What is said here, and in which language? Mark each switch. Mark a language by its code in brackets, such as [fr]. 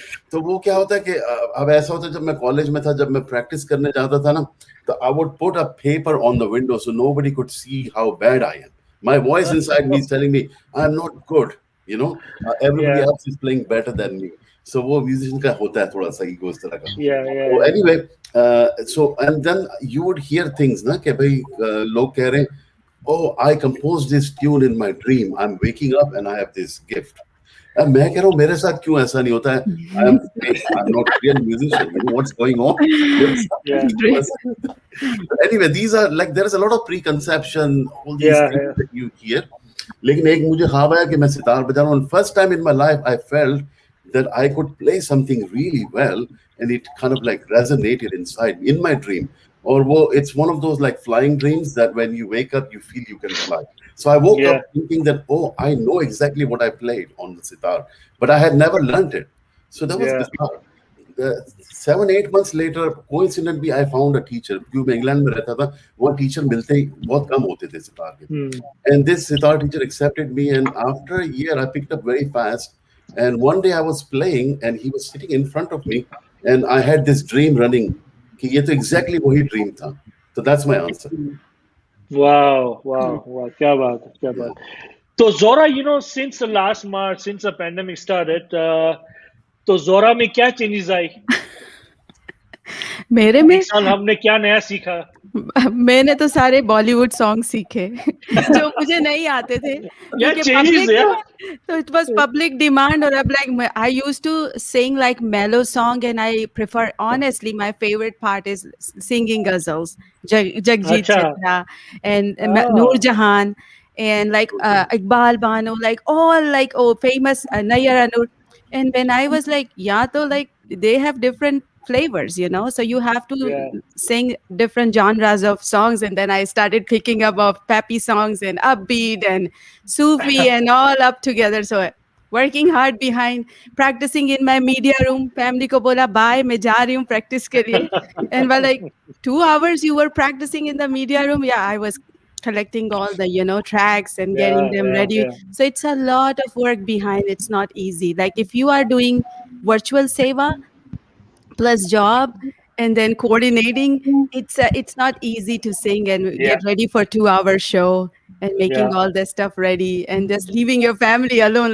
[hi] तो वो क्या होता है कि अब ऐसा होता है, जब मैं कॉलेज में था, जब मैं प्रैक्टिस करने जाता था ना, तो [en] I would put a paper on the window so nobody could see how bad I am. My voice inside me is telling me I'm not good. Everybody else is playing better than me. [hi] So वो musician का होता है थोड़ा सा ego इस तरह का. [en] So anyway, so and then you would hear things [hi] ना कि भाई लोग कह रहे हैं, [en] oh, I composed this tune in my dream. I'm waking up and I have this gift. [hi] अब मैं कह रहा हूँ मेरे साथ क्यों ऐसा नहीं होता है? [en] I'm not a real musician. You know what's going on? Anyway, these are like, there is a lot of preconception, all these things that you hear. [hi] लेकिन एक मुझे ख्वाब आया कि मैं सितार बजा रहा हूँ. [en] First time in my life, I felt that I could play something really well, and it kind of like resonated inside me in my dream. Or it's one of those like flying dreams that when you wake up, you feel you can fly. So I woke up thinking that, oh, I know exactly what I played on the sitar, but I had never learned it. So that was bizarre. 7-8 months later, coincidentally, I found a teacher. [hi] क्योंकि मैं England में रहता था, वो teacher मिलते ही बहुत कम होते थे सितार के. [en] And this sitar teacher accepted me, and after a year, I picked up very fast. And one day I was playing, and he was sitting in front of me, and I had this dream running. [hi] कि ये तो exactly वही dream था. [en] So that's my answer. [hi] Wow, क्या बात है, क्या बात. [en] तो Zora, since the last March, since the pandemic started, [hi] तो Zora में क्या [en] changes आई? [hi] मेरे में इस साल हमने क्या नया सीखा? मैंने तो सारे बॉलीवुड सॉन्ग सीखे जो मुझे नहीं आते थे. [en] So it was public demand, or I used to sing like mellow song, and I prefer, honestly, my favorite part is singing ghazals, Jagjit Chitra and Noor Jahan, and like Iqbal Bano, like all like famous Nayyar Noor. And when I was like, like they have different flavors, so you have to sing different genres of songs. And then I started picking up of peppy songs and upbeat and Sufi and all up together. So working hard behind, practicing in my media room. [hi] Family ko bola, bye, मैं जा रही हूँ practice के लिए. [en] And while like 2 hours you were practicing in the media room, I was collecting all the tracks and getting them ready. So it's a lot of work behind. It's not easy. Like if you are doing virtual seva plus job and then coordinating, it's not easy to sing and get ready for 2-hour show and making all this stuff ready and just leaving your family alone.